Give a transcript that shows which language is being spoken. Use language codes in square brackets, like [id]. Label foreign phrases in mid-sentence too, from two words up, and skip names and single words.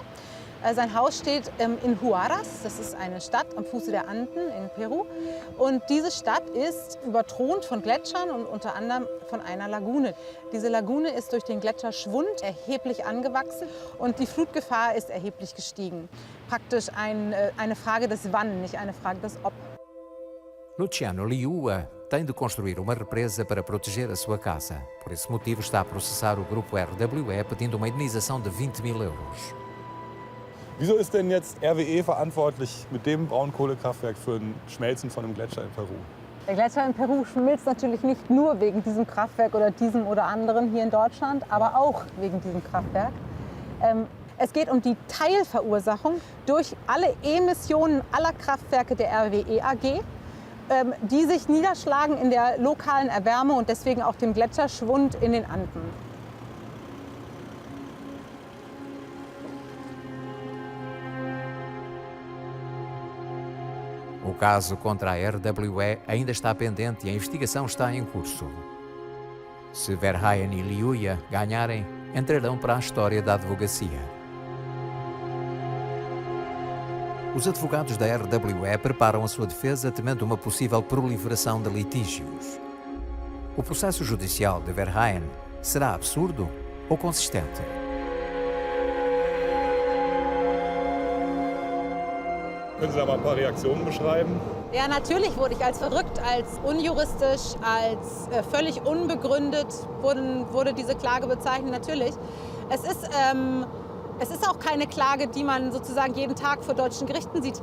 [de] Sein Haus steht in Huaraz, das ist eine Stadt am Fuße der Anden in Peru. Und diese Stadt ist überthront von Gletschern und unter anderem von einer Lagune. Diese Lagune ist durch den Gletscherschwund erheblich angewachsen und die Flutgefahr ist erheblich gestiegen. Praktisch eine Frage des Wann, nicht eine Frage des Ob. [pt] Luciano Liua tem de construir uma represa para proteger a sua casa. Por esse motivo está a processar o grupo RWE pedindo uma indenização de 20.000 euros. [de] Wieso ist denn jetzt RWE verantwortlich mit dem Braunkohlekraftwerk für ein Schmelzen von einem Gletscher in Peru? Der Gletscher in Peru schmilzt natürlich nicht nur wegen diesem Kraftwerk oder diesem oder anderen hier in Deutschland, aber auch wegen diesem Kraftwerk. Es geht um die Teilverursachung durch alle Emissionen aller Kraftwerke der RWE AG, die sich niederschlagen in der lokalen Erwärmung und deswegen auch dem Gletscherschwund in den Anden. [pt] O caso contra a RWE ainda está pendente e a investigação está em curso. Se Verheyen e Liuya ganharem, entrarão para a história da advocacia. Os advogados da RWE preparam a sua defesa temendo uma possível proliferação de litígios. O processo judicial de Verheyen será absurdo ou consistente? [de] Können Sie da mal ein paar Reaktionen beschreiben? Ja, natürlich wurde ich als verrückt, als unjuristisch, als völlig unbegründet wurde diese Klage bezeichnet. Natürlich. Es ist auch keine Klage, die man sozusagen jeden Tag vor deutschen Gerichten sieht.